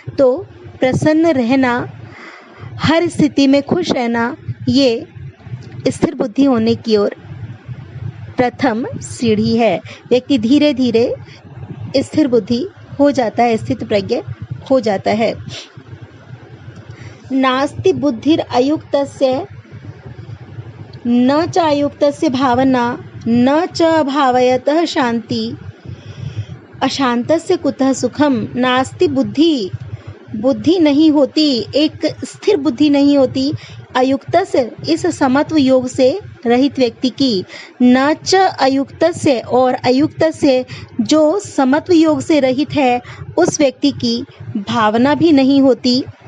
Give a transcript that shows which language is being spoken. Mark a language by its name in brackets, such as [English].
[Hindi] तो प्रसन्न रहना, हर स्थिति में खुश रहना, ये स्थिर बुद्धि होने की ओर प्रथम सीढ़ी है। व्यक्ति धीरे धीरे स्थिर बुद्धि हो जाता है, स्थित प्रज्ञ हो जाता है। [Sanskrit] नास्ति बुद्धिर अयुक्तस्य न च अयुक्तस्य भावना न च अभावयतः शांति अशांतस्य कुतः सुखम। [Hindi] नास्ति बुद्धि, बुद्धि नहीं होती, एक स्थिर बुद्धि नहीं होती, अयुक्तस्य इस समत्व योग से रहित व्यक्ति की, [Sanskrit] न च अयुक्तस्य [Hindi] और अयुक्तस्य जो समत्व योग से रहित है उस व्यक्ति की भावना भी नहीं होती,